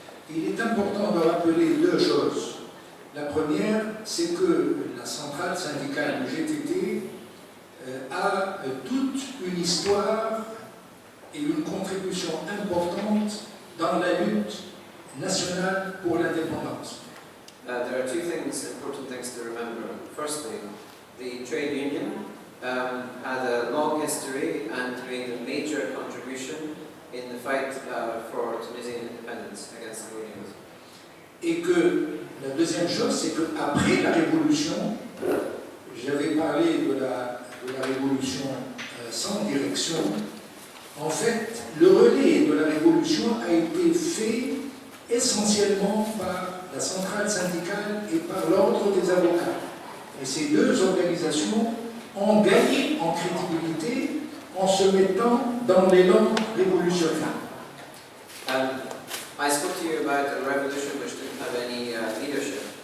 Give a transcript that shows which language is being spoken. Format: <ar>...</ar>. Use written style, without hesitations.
<fr>Il est important de rappeler deux choses. La première, c'est que la centrale syndicale du GTT a toute une histoire et une contribution importante dans la lutte nationale pour l'indépendance.</fr> <en>There are two important things to remember. Firstly, the trade union had a long history and made a major contribution in the fight for Tunisian independence against the colonialism.</en> <fr>Et que la deuxième chose, c'est qu'après la Révolution, j'avais parlé de la Révolution sans direction. En fait, le relais de la Révolution a été fait essentiellement par la centrale syndicale et par l'ordre des avocats. Et ces deux organisations ont gagné en crédibilité en se mettant dans l'élan révolutionnaire.</fr> <en>I spoke to you about a revolution which didn't have any leadership.</en>